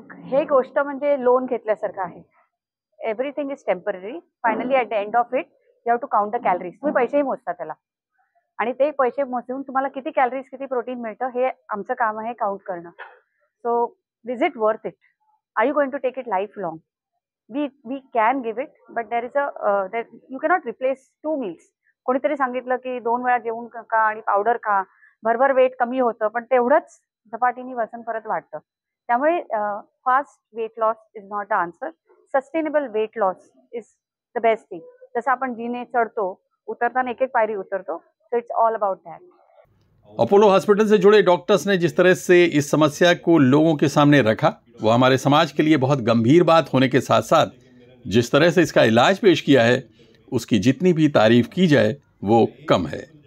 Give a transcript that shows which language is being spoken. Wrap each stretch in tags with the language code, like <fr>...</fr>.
<mr>हे गोष्ट म्हणजे लोन घेतल्यासारखं आहे.</mr> <en>Everything is temporary. Finally at the end of it you have to count the calories.</en> <mr>तुम्ही पैसेही मोजता त्याला, आणि ते पैसे मोजून तुम्हाला किती कॅलरीज किती प्रोटीन मिळतं हे आमचं काम आहे काउंट करणं.</mr> <en>So is it worth it? Are you going to take it lifelong? We can give it, but there is you cannot replace 2 meals.</en> <mr>कोणीतरी सांगितलं की 2 वेळा जेवून खा आणि पावडर खा, भरभर वेट कमी होतं, पण तेवढंच झपाटीने वजन परत वाढतं.</mr> <en>त्यामुळे fast weight loss is not the answer. Sustainable weight loss is the best thing.</en> <mr>जसं आपण जिने चढतो, उतरताना एक एक पायरी उतरतो.</mr> <en>So it's all about that.</en> <hi>Apollo hospital से जुड़े डॉक्टर्स ने जिस तरह से इस समस्या को लोगों के सामने रखा, वो हमारे समाज के लिए बहुत गंभीर बात होने के साथ साथ जिस तरह से इसका इलाज पेश किया है, उसकी जितनी भी तारीफ की जाए वो कम है.</hi>